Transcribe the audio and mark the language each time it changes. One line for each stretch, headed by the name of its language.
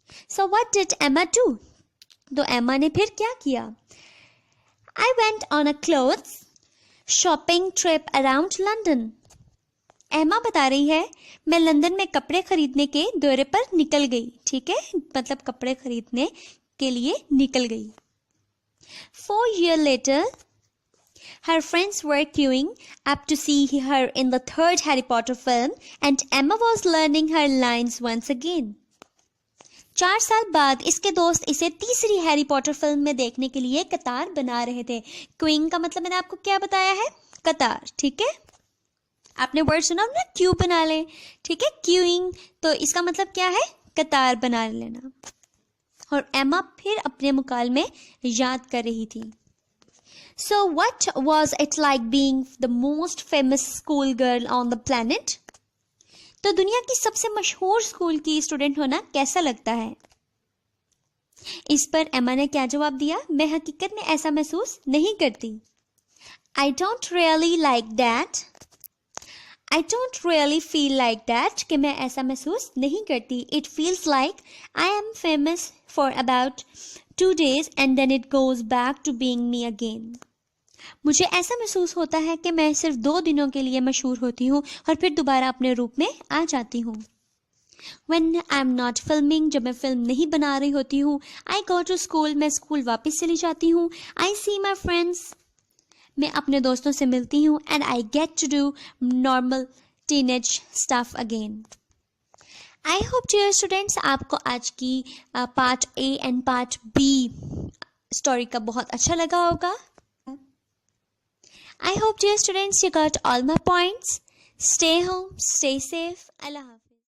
English: So what did Emma do?
Hindi: तो एमा ने फिर क्या किया?
English: I went on a clothes shopping trip around London.
Hindi: एमा बता रही है, मैं लंदन में कपड़े खरीदने के दौरे पर निकल गई, ठीक है, मतलब कपड़े खरीदने के लिए निकल गई.
English: 4 years later, her friends were queuing up to see her in the 3rd Harry Potter film and Emma was learning her lines once again.
Hindi: 4 साल बाद इसके दोस्त इसे तीसरी हैरी पॉटर फिल्म में देखने के लिए कतार बना रहे थे. क्यूइंग का मतलब मैंने आपको क्या बताया है? कतार, ठीक है. आपने वर्ड सुना ना, क्यू बना ले, ठीक है, क्यूइंग. तो इसका मतलब क्या है? कतार बना लेना. और एमा फिर अपने मुकालमे याद कर रही थी.
English: So what was it like being the most famous school girl on the planet?
Hindi: तो दुनिया की सबसे मशहूर स्कूल की स्टूडेंट होना कैसा लगता है? इस पर एमा ने क्या जवाब दिया? मैं हकीकत में ऐसा महसूस नहीं करती.
English: I don't really like that. I don't really feel like that.
Hindi: कि मैं ऐसा महसूस नहीं करती.
English: It feels like I am famous for about 2 days and then it goes back to being me again.
Hindi: मुझे ऐसा महसूस होता है कि मैं सिर्फ 2 दिनों के लिए मशहूर होती हूँ और फिर दोबारा अपने रूप में आ जाती हूँ.
English: When I'm not filming,
Hindi: जब मैं फिल्म नहीं बना रही होती हूँ,
English: I go to school,
Hindi: मैं स्कूल वापस चली जाती हूँ.
English: I see my friends,
Hindi: मैं अपने दोस्तों से मिलती हूँ.
English: And I get to do normal teenage stuff again. I hope dear students
Hindi: आपको आज की part A and part B story का बहुत अच्छा लगा होगा.
English: I hope dear students you got all my points. Stay home, stay safe. Allah Hafiz.